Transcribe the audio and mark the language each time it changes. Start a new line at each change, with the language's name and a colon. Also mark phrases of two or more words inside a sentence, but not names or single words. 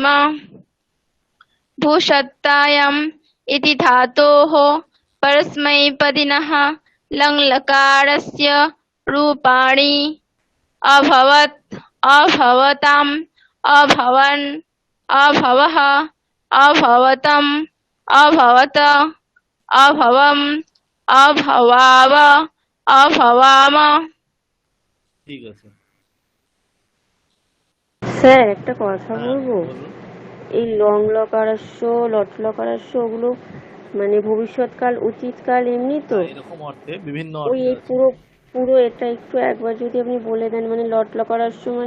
Sanskrit: भूषत्तायाम् इति धातोः परस्मैपदिनः लङ्लकारस्य रूपाणि अभवत्, अभवताम्, अभवन्, अभवः, अभवतम्, अभवत, अभवम्, अभवाव, अभवाम।
Bangla: ঠিক আছে। স্যার একটা কথা হ্যাঁ, বলবো, বলুন। এই
Sanskrit: লং লকারস্য লট লকারস্য
Bangla: ওগুলো মানে ভবিষ্যৎকাল অতীতকাল এমনি তো, এরকম অর্থে বিভিন্ন ওই অর্থে এই আছে। পুরো পুরো এটা একটু একবার যদি আপনি বলে দেন, মানে
Sanskrit: লট লকারস্য
Bangla: মানে